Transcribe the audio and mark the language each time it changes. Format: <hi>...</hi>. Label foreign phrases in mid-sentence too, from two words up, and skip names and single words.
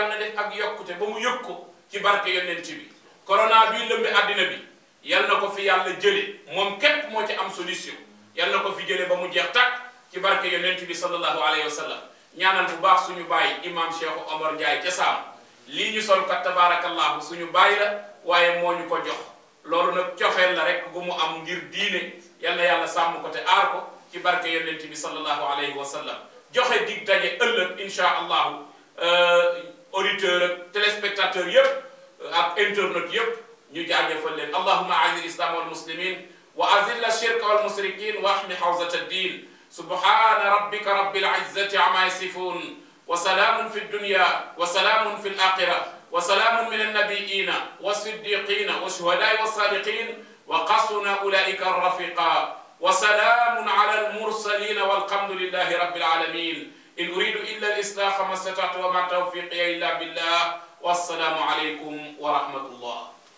<wo>yal na def ak yokkute ba mu yëg ko ci barke yonent bi corona bii lëmbi àddina bi yal na ko fi yàlla jële moom képp moo ci am solution yal na ko fi jële ba mu jeex tàkk ci barke yonent bi</wo> <ar>صلى الله عليه وسلم</ar> <wo>ñaanal bu baax suñu baay imam Cheikh Omar Ndiaye ca Saam lii ñu sol kat tabarakallahu suñu baay la waaye moo ñu ko jox loolu nag cofeel la rek bu mu am ngir diine yal na yàlla sàmm ko te aar ko ci barke yonent bi sallallahu alayhi wa sallam joxe dig daje ëllëg</wo> <ar>إن شاء الله</ar> <wo>auditeur ak téléspectateur yépp ak internet yépp ñu jaajëfal leen</wo> <ar>اللهم أعز الإسلام والمسلمين وأذل الشرك والمشركين واحم حوزة الدين سبحان ربك رب العزة عما يصفون وسلام في الدنيا وسلام في الآخرة وسلام من النبيين والصديقين والشهداء والصادقين وحسن أولئك الرفيقا وسلام على المرسلين والحمد لله رب العالمين إن أريد إلا الإصلاح ما استطعت وما توفيقي إلا بالله والسلام عليكم ورحمة الله</ar>